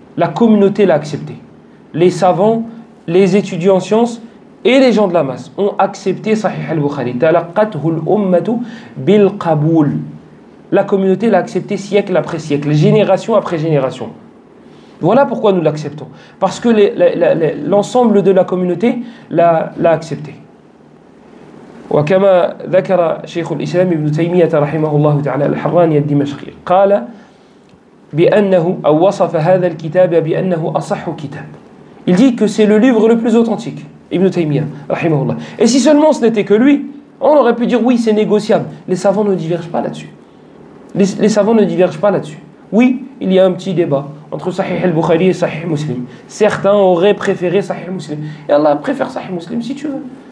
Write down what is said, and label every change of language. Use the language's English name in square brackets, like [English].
[French] La communauté l'a accepté. Les savants, les étudiants en sciences et les gens de la masse ont accepté Sahih al-Bukhari. [Arabic] Talaqqathu al-ummatu bil qaboul. [French] La communauté l'a accepté siècle après siècle, génération après génération. Voilà pourquoi nous l'acceptons. Parce que l'ensemble de la communauté l'a accepté. [Arabic] وكما ذكر شيخ الإسلام ابن تيمية رحمه الله تعالى الحراني الدمشقي قال بأنه أو وصف هذا الكتاب بأنه أصح كتاب. [French] Il dit que c'est le livre le plus authentique, Ibn Taymiyyah rahimahullah. Et si seulement ce n'était que lui, on aurait pu dire oui, c'est négociable. Les savants ne divergent pas là-dessus. Les savants ne divergent pas là-dessus. Oui, il y a un petit débat entre Sahih al-Bukhari et Sahih Muslim. Certains auraient préféré Sahih Muslim. Et Allah préfère Sahih Muslim si tu veux.